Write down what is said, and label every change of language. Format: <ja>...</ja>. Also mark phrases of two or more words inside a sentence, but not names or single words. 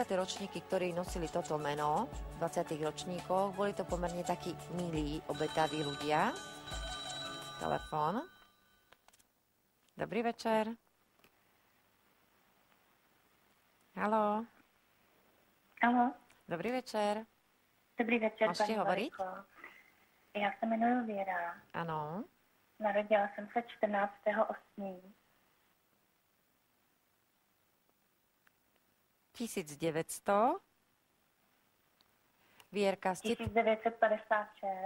<sk>ročníky, ktorí nosili toto meno, v 20. ročníkoch, boli to pomerne takí milí, obetaví ľudia. Telefón. Dobrý večer. Haló. Haló. Dobrý večer. Dobrý večer, Môžete</sk> <cs>paní</cs> <sk>hovoriť? Valiko.</sk> <cs>Já se jmenuji Věra. Ano. Narodila jsem se 14.8. 1900.</cs> <sk>Vierka, 1956.</sk>